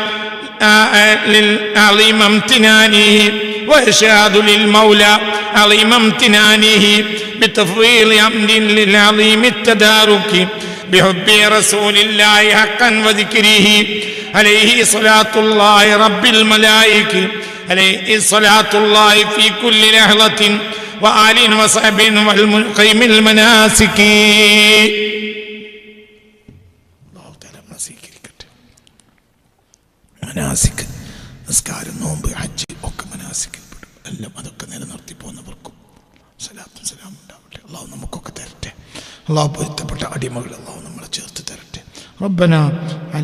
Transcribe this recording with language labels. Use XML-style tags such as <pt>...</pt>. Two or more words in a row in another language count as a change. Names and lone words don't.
<ar>للعظيم امتنانه ويشهد للمولى عظيم امتنانه بتفضيل أمر للعظيم التدارك بحب رسول الله حقا وذكره عليه صلاة الله رب الملائكة عليه صلاة الله في كل لحظة وآل وصحب والمقيم المناسك</ar> <ml>മനാസിക് നിസ്കാരം നോമ്പ് ഹജ്ജ് ഒക്കെ മനാസിക്കിൽ പെടും എല്ലാം അതൊക്കെ നിലനിർത്തി പോകുന്നവർക്കും സലാത്തും സലാമും ഉണ്ടാവട്ടെ അള്ളാഹു നമുക്കൊക്കെ തരട്ടെ അള്ളാഹു പൊരുത്തപ്പെട്ട അടിമകൾ അള്ളാഹു നമ്മളെ ചേർത്ത് തരട്ടെ റബ്ബനാ</ml>